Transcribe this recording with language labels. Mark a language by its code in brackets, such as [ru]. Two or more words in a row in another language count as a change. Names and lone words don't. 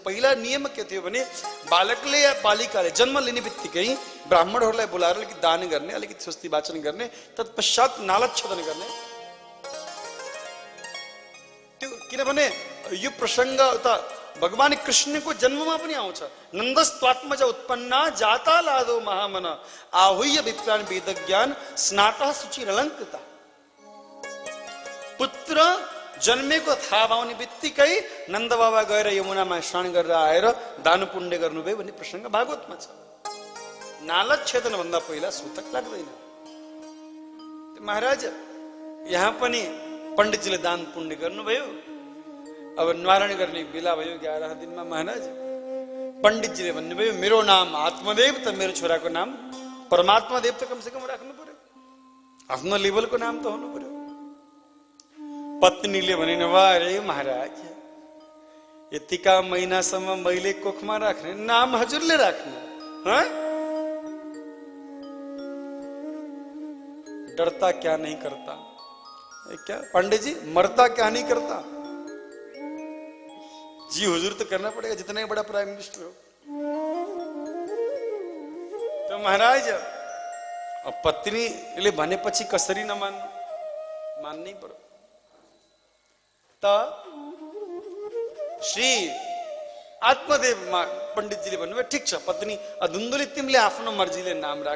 [ne] पहिला नियम के थियो भने बालकले या बालिकाले जन्म लिने बित्तिकै ब्राह्मणहरूलाई बोलाएर अलिकति दान गर्ने, अलिकति स्वस्ति वाचन गर्ने, तत्पश्चात नालच्छेदन गर्ने। त्यो किनभने यो प्रसङ्ग त भगवान कृष्णको जन्ममा पनि आउँछ। [sa] नन्दस्त्वात्मज उत्पन्ना जाता लादो महामन आहुह्य विप्रान वेद ज्ञान स्नातः शुचिरलङ्कृता। [ne] पुत्र जन्मेको थाहा पाउने बित्तिकै नन्द बाबा गएर यमुनामा स्नान गरेर आएर दान पुण्य गर्नुभयो भन्ने प्रसङ्ग भागवतमा छ। नालच्छेदन भन्दा पहिला सूतक लाग्दैन। महाराज यहाँ पनि पण्डितजीले दान पुण्य गर्नुभयो। अब निवारण गर्ने बेला भयो 11 दिनमा। महाराज पण्डितजीले भन्नुभयो मेरो नाम आत्मदेव त मेरो छोराको नाम परमात्मा देव त [hi] कमसे कम [ne] राख्नु पर्यो, आफ्नो लेभलको नाम त हुनु पर्यो। पत्नीले भनिन् वा रे महाराज यतिका महिनासम्म मैले कोखमा राख्ने, नाम हजुरले राख्ने। [hi] डरता क्या नहीं करता, क्या पंडित जी मरता क्या नहीं करता। जी हुजूर तो करना पड़ेगा, जितना ही बड़ा [en] prime minister [hi] हो। [ne] तो महाराज पत्नीले भनेपछि कसरी नमान्नु, मान्नै पर्यो। त श्री आत्मदेव पण्डितजीले भन्नुभयो ठिक छ पत्नी धुन्धुली तिमीले आफ्नो मर्जीले नाम राख।